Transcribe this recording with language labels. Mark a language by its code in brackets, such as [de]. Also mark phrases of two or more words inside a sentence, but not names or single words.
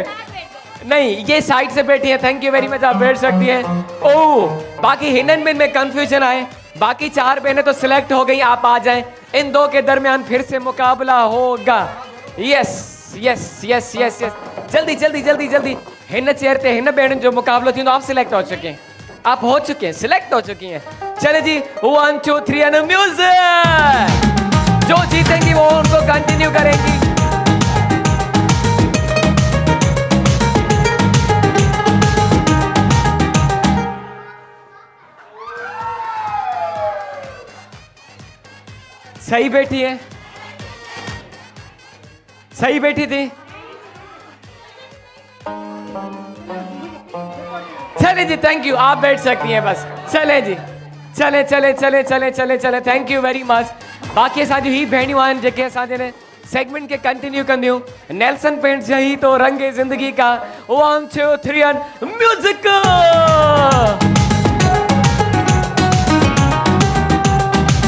[hi] नहीं ये साइड से बैठी है। [en] thank you very much, [hi] आप बैठ सकती हैं। [sd] ओह बाकी हिनन में कंफ्यूजन आए। [hi] बाकी 4 बहनें तो सिलेक्ट हो गई, आप आ जाएं। इन दो के दरमियान फिर से मुकाबला होगा। [sd] यस जल्दी हिन चेयर ते हिन बहन जो मुकाबलो थी [hi] तो आप सिलेक्ट हो चुके हैं, आप हो चुके हैं, सिलेक्ट हो चुकी हैं। चले जी 1 2 3 [en] and music. [hi] जो जीतेंगी वो उनको कंटिन्यू करेंगी। सही बैठी है, सही बैठी थी। चले जी थैंक यू, आप बैठ सकती हैं बस। चले जी चले [en] thank you very much. [sd] बाकी असांजी ही भेणियूं आहिनि जेके असांजे सेगमेंट के कंटिन्यू कंदियूं। [hi] नेल्सन पेंट यही तो रंग है जिंदगी का। [en] 1 2 3 and music.